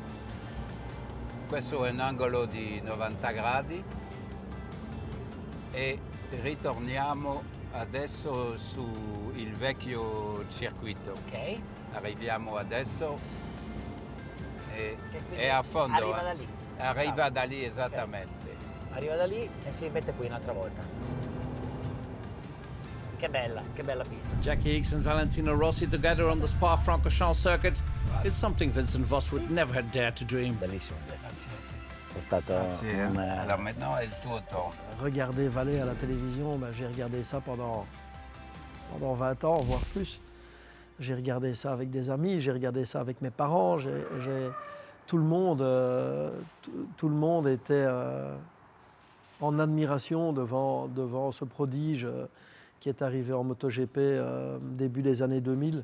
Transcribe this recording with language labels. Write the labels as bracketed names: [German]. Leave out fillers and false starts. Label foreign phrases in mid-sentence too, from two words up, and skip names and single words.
[Italian] Questo è un angolo di 90 gradi e ritorniamo adesso sul vecchio circuito. Ok. Arriviamo adesso Che quindi è a fondo. arriva da lì. Arriva Diciamo. da lì esattamente. Arriva da lì e si mette qui un'altra volta. Che bella pista. [English] Jackie Hicks and Valentino Rossi together on the Spa-Francorchamps circuit. It's something Vincent Voss would never have dared to dream. [Italian] Bellissimo. È stato [French] Alors maintenant [Italian] è il tuo tour. [French] Regarder Valais à la télévision, j'ai regardé ça pendant 20 ans, voire plus. J'ai regardé ça avec des amis, j'ai regardé ça avec mes parents. Tout le monde était en admiration devant ce prodige qui est arrivé en MotoGP début des années 2000.